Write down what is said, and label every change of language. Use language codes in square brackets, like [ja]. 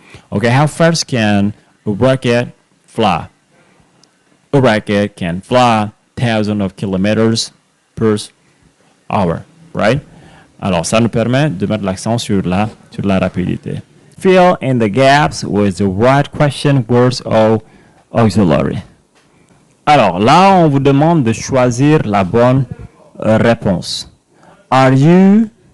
[en] Okay, how fast can a rocket fly? A rocket can fly thousands of kilometers per hour, right? [fr] Alors, ça nous permet de mettre l'accent sur la rapidité. [en] Fill in the gaps with the right question, words or auxiliary. [fr] Alors, là, on vous demande de choisir la bonne réponse. [en] Are you...